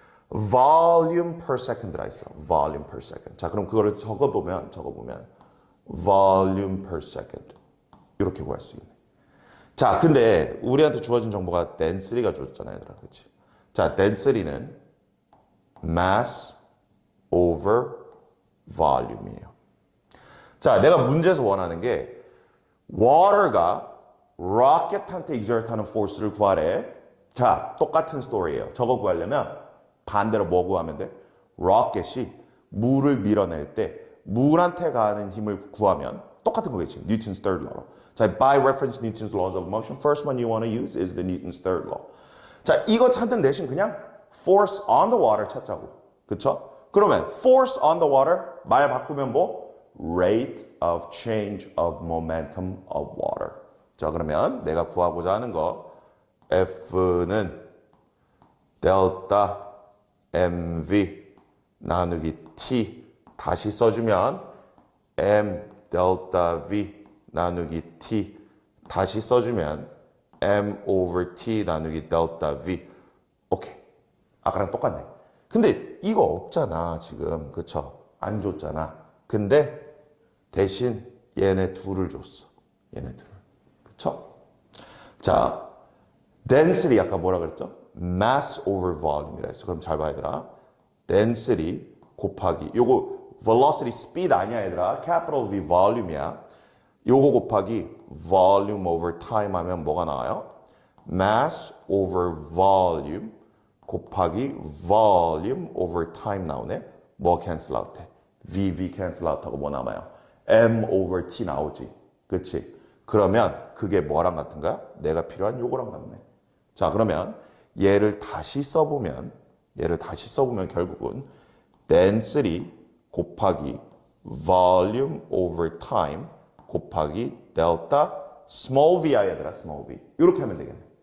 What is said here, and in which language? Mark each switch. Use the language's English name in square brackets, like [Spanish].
[Korean] volume per second라 있어. [English] volume per second. [Korean] 자, 그럼 그거를 적어보면 volume per second. 이렇게 구할 수 있네. 자, 근데 우리한테 주어진 정보가 density가 주어졌잖아요, 얘들아. 그렇지? 자, density는 mass over volume이에요. 자, 내가 문제에서 원하는 게 water가 rocket한테 exert하는 force를 구하래. 자, 똑같은 스토리예요. 저거 구하려면 반대로 뭐 구하면 돼? rocket이 물을 밀어낼 때 물한테 가하는 힘을 구하면 똑같은 거겠지. Newton's third law. [English] 자, by reference Newton's laws of motion. First one you want to use is the Newton's third law. [Korean] 자, 이거 찾는 대신 그냥 force on the water 찾자고. 그쵸? 그러면 force on the water 말 바꾸면 뭐? [English] rate of change of momentum of water. [Korean] 자, 그러면 내가 구하고자 하는 거 F는 델타 mv 나누기 t 다시 써주면 m 델타 v 나누기 t 다시 써주면 m over t 나누기 델타 v. 오케이. 아까랑 똑같네. 근데 이거 없잖아 지금. 그쵸? 안 줬잖아. 근데 대신 얘네 둘을 줬어. 얘네 둘. 그쵸? 자, density 아까 뭐라 그랬죠? mass over volume이라 했어. 그럼 잘 봐 얘들아. density 곱하기 요거 velocity speed 아니야 얘들아. capital V volume이야. 요거 곱하기 volume over time 하면 뭐가 나와요? mass over volume 곱하기 volume over time 나오네. 뭐 cancel out 해? V cancel out 하고 뭐 남아요? M over T 나오지. 그치? 그러면 그게 뭐랑 같은 거야? 내가 필요한 요거랑 같네. 자, 그러면 얘를 다시 써보면 결국은 density 곱하기 volume over time 곱하기 delta small vi 얘들아 small v 이렇게 하면 되겠네.